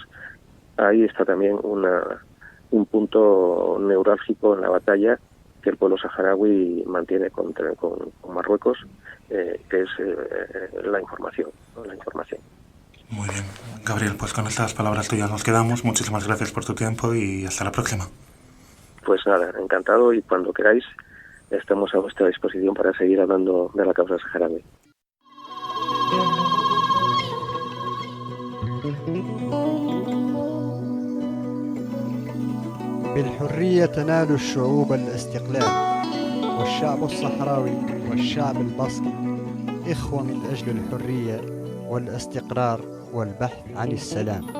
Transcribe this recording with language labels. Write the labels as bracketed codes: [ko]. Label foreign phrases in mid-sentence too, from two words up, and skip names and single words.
[es] Ahí está también un punto neurálgico en la batalla que el pueblo saharaui mantiene con Marruecos, que es la información, ¿no? La información. Muy bien, Gabriel, pues con estas palabras tuyas nos quedamos. Muchísimas gracias por tu tiempo y hasta la próxima. Pues nada, encantado, y cuando queráis estamos a vuestra disposición para seguir hablando de la causa saharaui. [ar] بالحرية تنال الشعوب الاستقلال، والشعب الصحراوي والشعب الباسكي إخوة من أجل الحرية والاستقرار والبحث عن السلام.